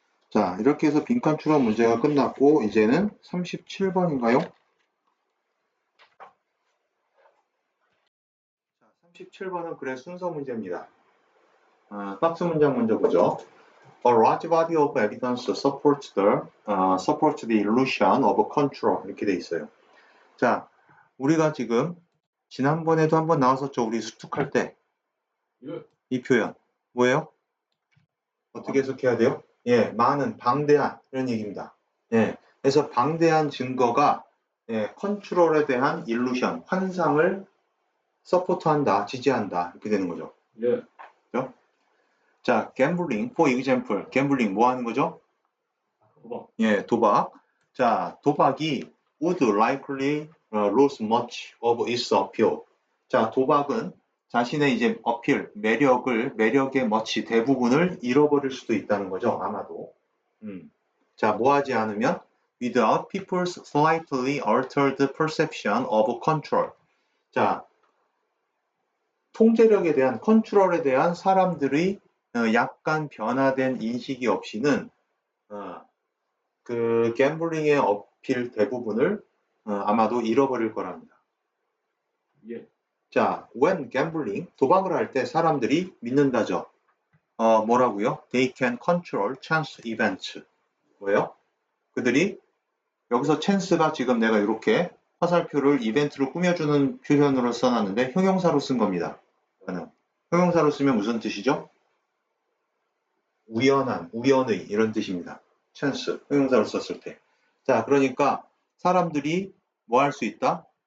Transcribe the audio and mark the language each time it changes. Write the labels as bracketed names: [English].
[Korean] 자, 이렇게 해서 빈칸 추론 문제가 끝났고 이제는 37번인가요? 자, 37번은 그래 순서 문제입니다. 박스 문장 먼저 보죠. [English] A large body of evidence supports the illusion of control. [Korean] 이렇게 돼 있어요. 자, 우리가 지금 지난번에도 한번 나왔었죠. 우리 수특할 때. 이 표현. 뭐예요? 어떻게 해석해야 돼요? 예, 많은, 방대한 이런 얘기입니다. 예, 그래서 방대한 증거가 컨트롤에 대한 일루션, 환상을 서포트한다, 지지한다 이렇게 되는 거죠. 예. 그죠? [English] 자, gambling, for example, gambling [Korean] 뭐 하는 거죠? 도박. 예, 도박. 자, 도박이 [English] would likely lose much of its appeal. [Korean] 자, 도박은 자신의 이제 어필, 매력의 much 대부분을 잃어버릴 수도 있다는 거죠, 아마도. 자, 뭐 하지 않으면 [English] without people's slightly altered perception of control. [Korean] 자, 통제력에 대한 컨트롤에 대한 사람들의 약간 변화된 인식이 없이는 그 갬블링의 어필 대부분을 아마도 잃어버릴 거랍니다. 예. 자, [English] when gambling, [Korean] 도박을 할 때 사람들이 믿는다죠. 뭐라고요? [English] They can control chance events. [Korean] 뭐예요? 그들이 여기서 chance가 지금 내가 이렇게 화살표를 이벤트로 꾸며주는 표현으로 써놨는데 형용사로 쓴 겁니다. 형용사로 쓰면 무슨 뜻이죠? 우연한, 우연의 이런 뜻입니다. 찬스, 형용사로 썼을 때. 자, 그러니까 사람들이 뭐 할 수 있다?